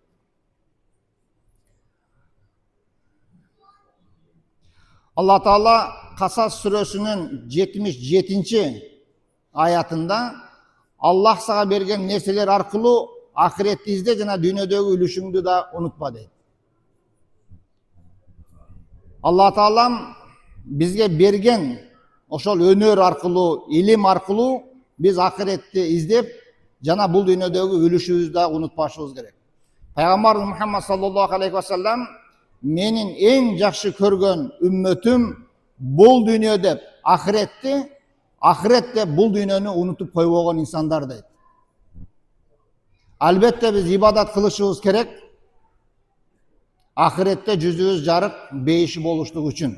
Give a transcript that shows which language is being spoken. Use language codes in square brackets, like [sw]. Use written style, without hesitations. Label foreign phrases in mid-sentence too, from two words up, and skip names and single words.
[ky] Алла Таала Касас сүрөсүнүн 77 аятында Аллах сага берген нерселер аркылуу ахиретти изде жана дүйнөдөгү үлүшүңдү да унутпа дейт. Алла Таалам бизге берген ошол өнөр аркылуу, илим аркылуу биз ахиретти издеп жана бул дүйнөдөгү үлүшүбүздү да унутпашыбыз керек. Пайгамбар Мухаммад [ar] صلى الله عليه وسلم [ky] менин эң жакшы көргөн үммөтүм бул дүйнө деп ахиретти, ахирет деп бул дүйнөнү унутуп койбогон инсандар дейт. Албетте биз ибадат кылышыбыз керек. Ахиретте жүзүбүз жарык, бейиши болуштук үчүн.